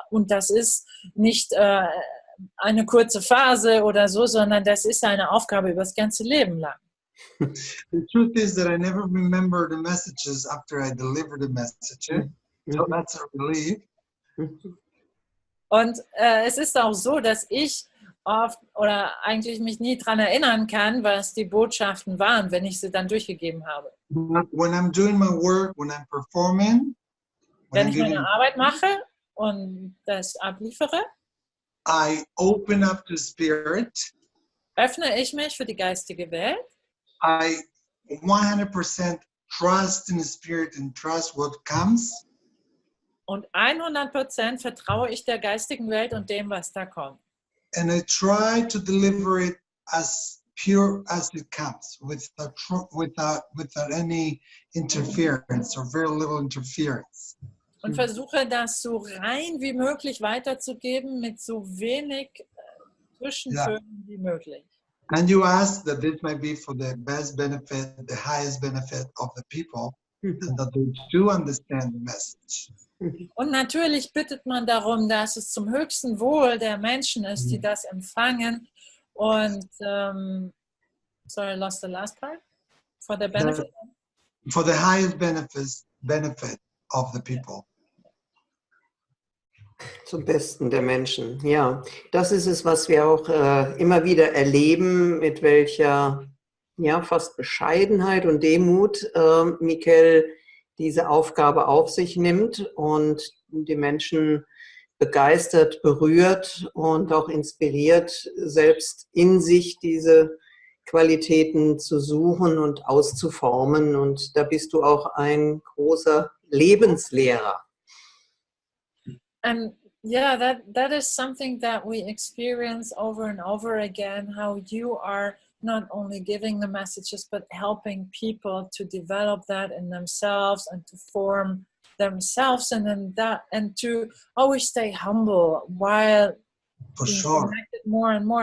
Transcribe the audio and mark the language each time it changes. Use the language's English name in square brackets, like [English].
[German] Und das ist nicht eine kurze Phase oder so, sondern das ist eine Aufgabe über das ganze Leben lang. [English] The truth is that I never remember the messages after I deliver the message. So that's a relief. [German] Und es ist auch so, dass ich oft oder eigentlich mich nie daran erinnern kann, was die Botschaften waren, wenn ich sie dann durchgegeben habe. [English] When I'm doing my work, when I'm performing, [German] wenn ich meine Arbeit mache und das abliefere, [English] I open up to spirit. [German] Öffne ich mich für die geistige Welt. [English] I 100% trust in the spirit and trust what comes. [German] Und 100% vertraue ich der geistigen Welt und dem, was da kommt. [English] And I try to deliver it as pure as it comes, without any interference or very little interference. [German] Und versuche das so rein wie möglich weiterzugeben, mit so wenig Zwischentönen wie möglich. [English] And you ask that this might be for the best benefit, the highest benefit of the people, and that they do understand the message. [German] Und natürlich bittet man darum, dass es zum höchsten Wohl der Menschen ist, die das empfangen. [English] Und, sorry, I lost the last part. For the benefit? For the highest benefit of the people. [German] Zum Besten der Menschen, ja. Das ist es, was wir auch immer wieder erleben, mit welcher fast Bescheidenheit und Demut Mikel diese Aufgabe auf sich nimmt und die Menschen begeistert, berührt und auch inspiriert, selbst in sich diese Qualitäten zu suchen und auszuformen. Und da bist du auch ein großer Lebenslehrer. [English] And yeah, that is something that we experience over and over again, how you are not only giving the messages, but helping people to develop that in themselves and to form themselves and to always stay humble while being connected more and more.